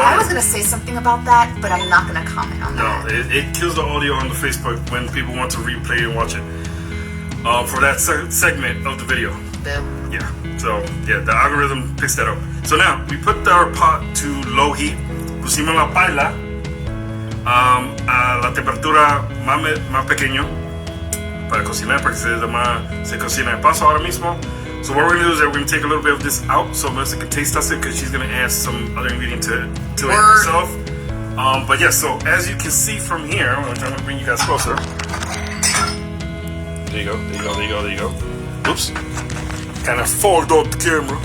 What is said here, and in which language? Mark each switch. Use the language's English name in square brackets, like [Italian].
[English] I was gonna say something about that, but I'm not gonna comment on that. No, it kills the audio on the Facebook when people want to replay and watch it. For that segment of the video. Boom. Yeah. So yeah, the algorithm picks that up. So now we put our pot to low heat. [Spanish] Pusimos la paila a la temperatura más pequeño para cocinar, para que se cocina de paso ahora mismo. [English] So what we're gonna do is that we're gonna take a little bit of this out so Melissa can taste test it because she's gonna add some other ingredient to it herself. But yeah, so as you can see from here, I'm gonna bring you guys closer. There you go. Oops. Kind of fogged up the camera.